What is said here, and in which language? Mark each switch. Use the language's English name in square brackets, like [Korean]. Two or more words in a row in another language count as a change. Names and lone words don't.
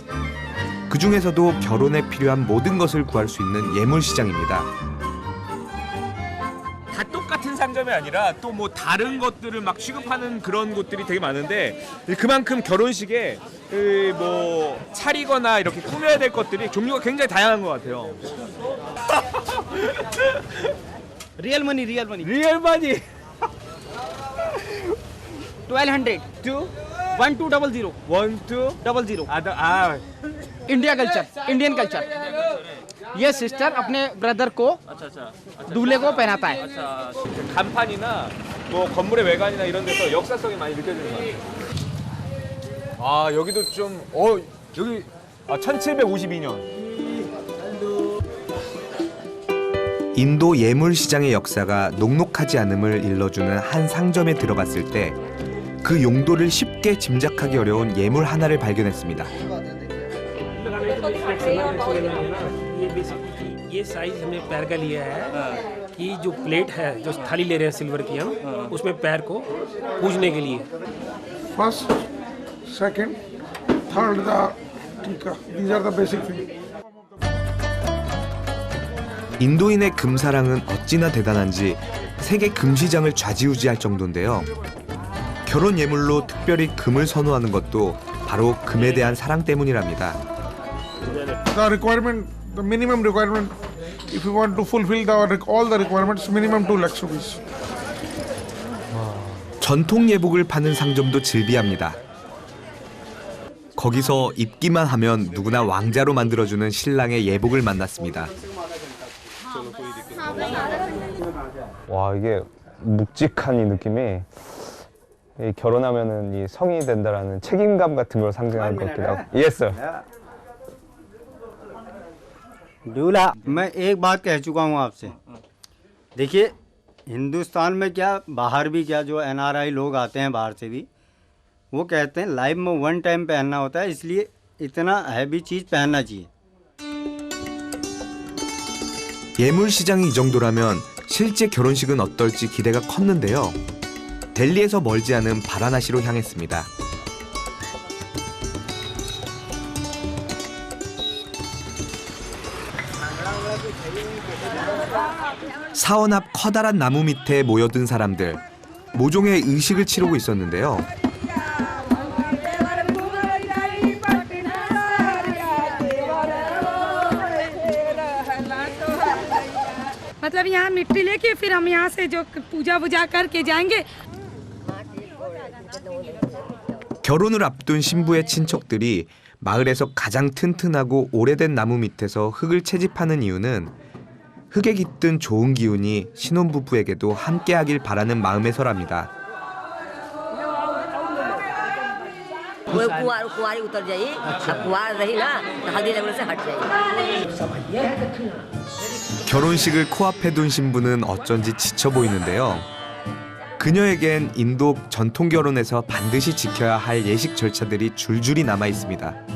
[Korean] 그 중에서도 결혼에 필요한 모든 것을 구할 수 있는 예물시장입니다. 다 똑같은 상점이 아니라 또 뭐 다른 것들을 막 취급하는 그런 곳들이 되게 많은데 그만큼 결혼식에 뭐 차리거나 이렇게 꾸며야 될 것들이 종류가 굉장히 다양한 것 같아요. [English] real money real money real money 1200 टू 1200 1200 [Hindi] 00 [English] India culture Indian culture [Hindi] ये सिस्टर अपने ब्रदर को दूल्हे को पहनाता है. [Korean] 간판이나 뭐 건물의 외관이나 이런 데서 역사성이 많이 느껴지는 것 같아요. 아 여기도 좀 여기 1752년. 인도 예물시장의 역사가 녹록하지 않음을 일러주는 한 상점에 들어갔을 때 그 용도를 쉽게 짐작하기 어려운 예물 하나를 발견했습니다. [Hindi] ये साइज हमने पैर का लिया है कि जो प्लेट है जो थाली ले रहे हैं सिल्वर की हम उसमें पैर को पूजने के लिए. [English] First, second, third, the tika. These are the basic things. [Korean] 인도인의 금사랑은 어찌나 대단한지 세계 금시장을 좌지우지할 정도인데요. 결혼 예물로 특별히 금을 선호하는 것도 바로 금에 대한 사랑 때문이랍니다. [English] The requirement, the minimum requirement, if you want to fulfill all the requirements, minimum 2 lakhs rupees. [Korean] 전통 예복을 파는 상점도 즐비합니다. 거기서 입기만 하면 누구나 왕자로 만들어주는 신랑의 예복을 만났습니다. 와 이게 묵직한 이 느낌이 이 결혼하면은 이 성이 된다라는 책임감 같은 걸 상징하는 것 같기도 하고. [English] Yes, sir. [Hindi] दूल्हा मैं एक बात कह चुका हूँ आपसे. देखिए हिंदुस्तान में क्या बाहर भी क्या जो NRI लोग आते हैं बाहर से भी वो कहते हैं लाइफ में [English] one time [Hindi] पहनना होता है इसलिए इतना हैवी चीज़ पहनना चाहिए. [Korean] 예물 시장이 이 정도라면 실제 결혼식은 어떨지 기대가 컸는데요. 델리에서 멀지 않은 바라나시로 향했습니다. 사원 앞 커다란 나무 밑에 모여든 사람들, 모종의 의식을 치르고 있었는데요. [Hindi] मतलब यहाँ मिट्टी लेके फिर हम यहाँ से जो पूजा वूजा करके जाएंगे. [Korean] 결혼을 앞둔 신부의 친척들이 마을에서 가장 튼튼하고 오래된 나무 밑에서 흙을 채집하는 이유는 흙에 깃든 좋은 기운이 신혼부부에게도 함께하길 바라는 마음에서랍니다. [Hindi] कुंवारी उतर जाइए कुंवार रही ना हल्दी लगने से हट जाइए. [Korean] 결혼식을 코앞에 둔 신부는 어쩐지 지쳐 보이는데요. 그녀에겐 인도 전통 결혼에서 반드시 지켜야 할 예식 절차들이 줄줄이 남아 있습니다.